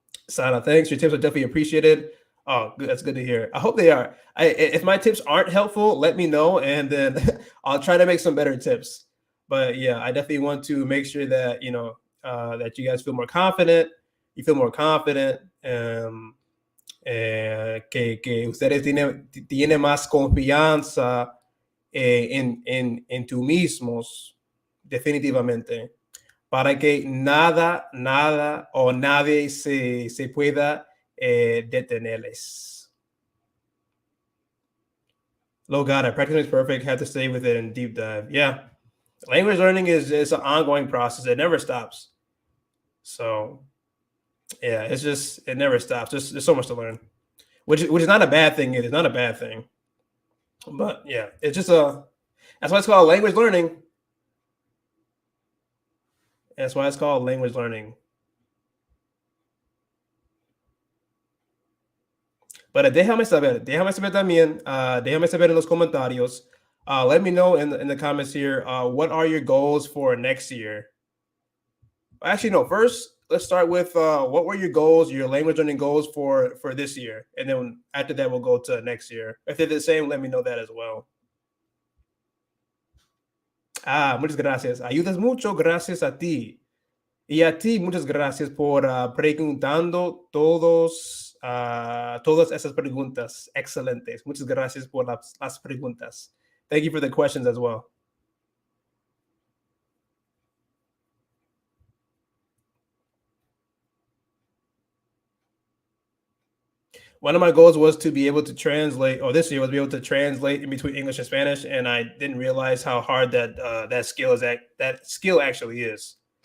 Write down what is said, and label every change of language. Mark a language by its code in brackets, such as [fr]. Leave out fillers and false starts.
[en] Sana, thanks. Your tips are definitely appreciated. Oh, good. That's good to hear. I hope they are. If my tips aren't helpful, let me know, and then I'll try to make some better tips. But yeah, I definitely want to make sure that that you guys feel more confident. You feel more confident. [es] Que ustedes tienen más confianza en tú mismos, definitivamente, para que nada o nadie se pueda detenerles. [en] Low got it. Practice makes perfect. Have to stay with it and deep dive. Yeah. Language learning is an ongoing process. It never stops. So yeah, it never stops. There's so much to learn. Which is not a bad thing. It is not a bad thing. But yeah, it's just that's why it's called language learning. That's why it's called language learning. [es] Pero déjame saber también, déjame saber en los comentarios. [en] Let me know in the comments here, what are your goals for next year? Actually, no, first, let's start with what were your goals, your language learning goals for this year? And then after that, we'll go to next year. If they're the same, let me know that as well. [es] Muchas gracias. Ayudas mucho, gracias a ti. Y a ti, muchas gracias por preguntando todas esas preguntas excelentes. Muchas gracias por las preguntas. [en] Thank you for the questions as well. One of my goals was to be able to translate, or this year was be able to translate in between English and Spanish, and I didn't realize how hard that skill actually is.